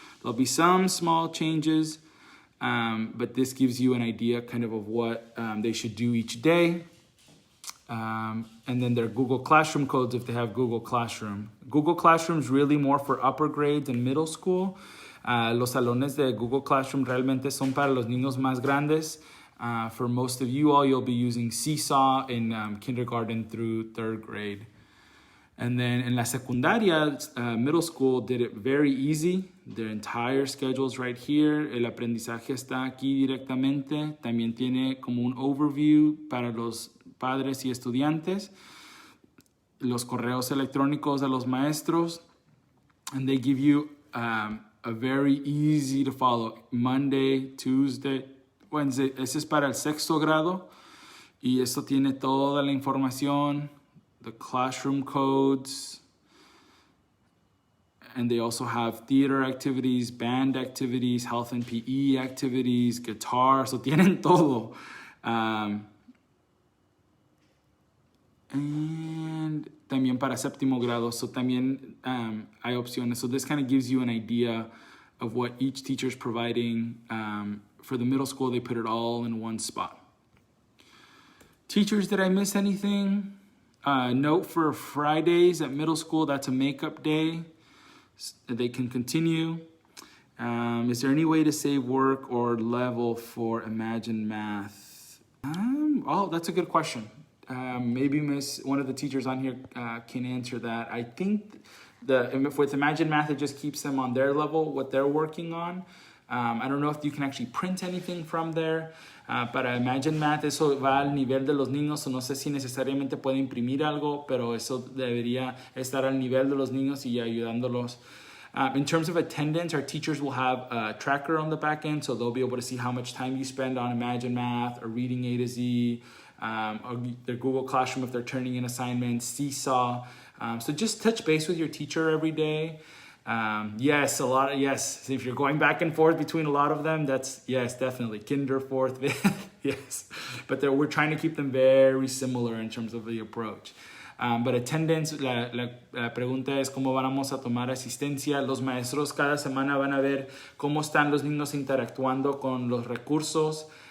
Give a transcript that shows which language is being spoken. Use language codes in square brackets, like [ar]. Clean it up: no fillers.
[en] There'll be some small changes, but this gives you an idea kind of what they should do each day. And then their Google Classroom codes if they have Google Classroom. Google Classroom is really more for upper grades and middle school. [es] Los salones de Google Classroom realmente son para los niños más grandes. [en] For most of you all, you'll be using Seesaw in kindergarten through 3rd grade. And then in [es] la secundaria, [en] middle school did it very easy. Their entire schedule is right here. [es] El aprendizaje está aquí directamente. También tiene como un overview para los padres y estudiantes. Los correos electrónicos de los maestros. [en] And they give you a very easy to follow. Monday, Tuesday, Wednesday. [es] Ese es para el 6º grado. Y esto tiene toda la información. [en] The classroom codes, and they also have theater activities, band activities, health and PE activities, guitar, so [es] tienen todo. And también para 7º grado, so también hay opciones. [en] So this kind of gives you an idea of what each teacher is providing. For the middle school, they put it all in one spot. Teachers, did I miss anything? Note for Fridays at middle school, that's a makeup day. They can continue. Is there any way to save work or level for Imagine Math? That's a good question. Maybe one of the teachers on here can answer that. I think with Imagine Math, it just keeps them on their level, what they're working on. I don't know if you can actually print anything from there. [es] Para Imagine Math, eso va al nivel de los niños, o no sé si necesariamente puede imprimir algo, pero eso debería estar al nivel de los niños y ayudándolos. [en] In terms of attendance, our teachers will have a tracker on the back end, so they'll be able to see how much time you spend on Imagine Math or reading A to Z, or their Google Classroom if they're turning in assignments, Seesaw. So just touch base with your teacher every day. Yes. If you're going back and forth between a lot of them, yes, definitely. Kinder, 4th, 5th. Yes, but we're trying to keep them very similar in terms of the approach. [es] But attendance, la pregunta es cómo vamos a tomar asistencia. Los maestros cada semana van a ver cómo están los niños interactuando con los recursos.